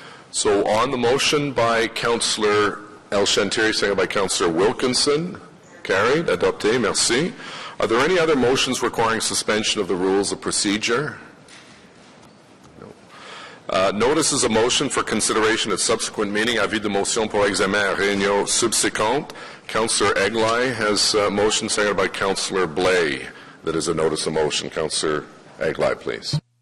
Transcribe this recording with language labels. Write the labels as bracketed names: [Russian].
[English] So on the motion by Councillor El-Shantir, seconded by Councillor Wilkinson, carried. [French] Adopté. Merci. [English] Are there any other motions requiring suspension of the rules of procedure? No. Notice is a motion for consideration at subsequent meeting. [French] Avis de motion pour examen à réunion subséquente. [English] Councillor Eglai has a motion, seconded by Councillor Blais. That is a notice of motion. Councillor Eglai, please.